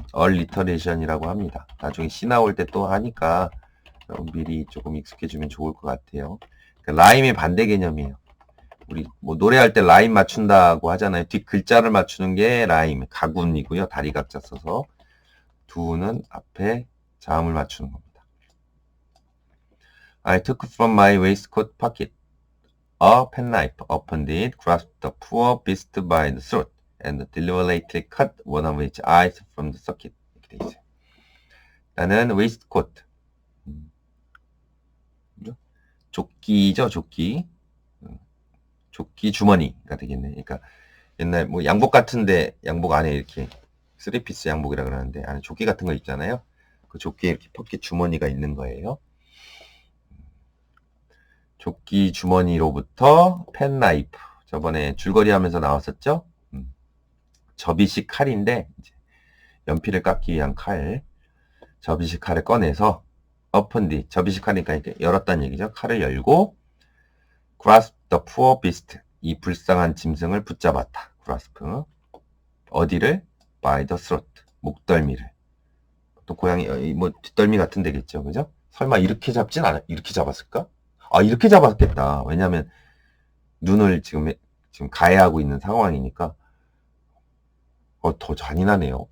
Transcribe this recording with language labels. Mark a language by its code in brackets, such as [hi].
[ko] 얼리터레이션이라고 합니다. 나중에 시 나올 때 또 하니까 미리 조금 익숙해지면 좋을 것 같아요. 그러니까 라임의 반대 개념이에요. 우리 뭐 노래할 때 라임 맞춘다고 하잖아요. 뒷 글자를 맞추는 게 라임, 가군이고요. 다리 각자 써서 두는 앞에 자음을 맞추는 겁니다. [en] I took from my waistcoat pocket a penknife, opened it, grasped the poor beast by the throat, and deliberately cut one of its eyes from the socket. [ko] 이렇게 돼 있어요. 나는 waistcoat, 조끼죠, 조끼. 조끼 주머니가 되겠네. 그러니까 옛날 뭐 양복 같은데 양복 안에 이렇게 3피스 양복이라 그러는데 안에 조끼 같은 거 있잖아요. 그 조끼에 이렇게 포켓 주머니가 있는 거예요. 조끼 주머니로부터 펜나이프. 저번에 줄거리 하면서 나왔었죠? 접이식 칼인데 연필을 깎기 위한 칼. 접이식 칼을 꺼내서 [en] open the [ko] 접이식 칼이니까 이렇게 열었다는 얘기죠. 칼을 열고 [en] grasp the poor beast. [ko] 이 불쌍한 짐승을 붙잡았다. grasp. 어디를? [en] by the throat. [ko] 목덜미를. 또 고양이 뭐 뒷덜미 같은 데겠죠. 그죠? 설마 이렇게 잡진 않아? 이렇게 잡았을까? 이렇게 잡았겠다. 왜냐면 눈을 지금 가해하고 있는 상황이니까 더 잔인하네요.